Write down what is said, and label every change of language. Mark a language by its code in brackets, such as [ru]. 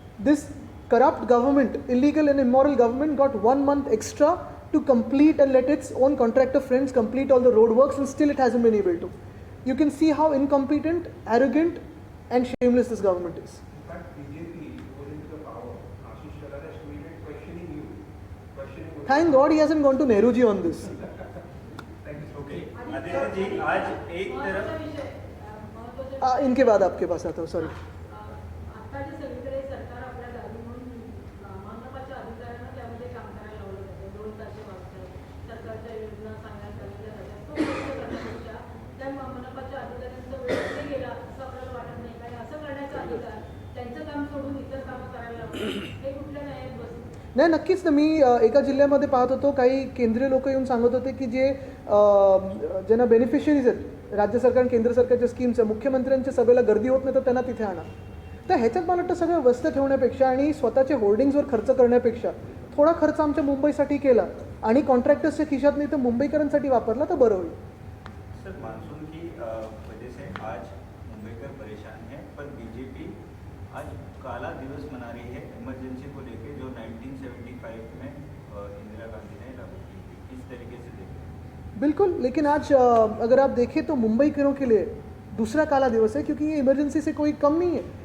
[en] This corrupt government, illegal and immoral government, got 1 month extra to complete and let its own contractor friends complete all the road works, and still it hasn't been able to. You can see how incompetent, arrogant and shameless this government is. In fact, BJP was into the power. Ashish Shalar has tweeted questioning you. Questioning Thank God he hasn't gone to Nehruji on this. Thank you. [hi] Okay Aditya ji, आज एक तरफ [mr] महत्त्वाचा विषय, महत्त्वाचा [hi] इनके बाद आपके पास आता हूँ, सॉरी. [mr] आता जे सगळीकडे सरकार आपल्या दारी म्हणून मनपाच्या अधिकाऱ्यांना त्यामध्ये काम करायला लावलं जातं. 2 ताशे वाजतात, सरकारच्या योजना सांगण्यात आलेल्या जातात. तो खर्च करण्यापेक्षा त्या मनपाच्या अधिकाऱ्यांचा वेळ कुठे गेला असं आपल्याला वाटत नाही. आणि असं करण्याचा अधिकार त्यांचं काम सोडून इतर कामं करायला लावलं, हे कुठल्या न्यायात बसतं? नाही, नक्कीच ना. मी एका जिल्ह्यामध्ये पाहत होतो, काही केंद्रीय लोक येऊन सांगत होते की जे ज्यांना बेनिफिशरीज आहेत राज्य सरकार आणि केंद्र सरकारच्या स्कीमचं, मुख्यमंत्र्यांच्या सभेला गर्दी होत नाही तर त्यांना तिथे आणा. तर ह्याच्यात मला वाटतं सगळं व्यस्त ठेवण्यापेक्षा आणि स्वतःच्या होर्डिंग्सवर खर्च करण्यापेक्षा थोडा खर्च आमच्या मुंबईसाठी केला आणि कॉन्ट्रॅक्टर्सच्या खिशात नाही तर मुंबईकरांसाठी वापरला तर बरं होईल. [hi] सर मानसून की वजह से आज मुंबईकर परेशान है, पर बीजेपी आज काला दिवस मना रही है इमरजेंसी को लेके जो 1975 में इंदिरा गांधी ने लागू की थी. इस तरीके से देखिए. बिल्कुल, लेकिन आज अगर आप देखें तो मुंबईकरों के लिए दूसरा काला दिवस है, क्योंकि ये इमरजेंसी से कोई कम नहीं है.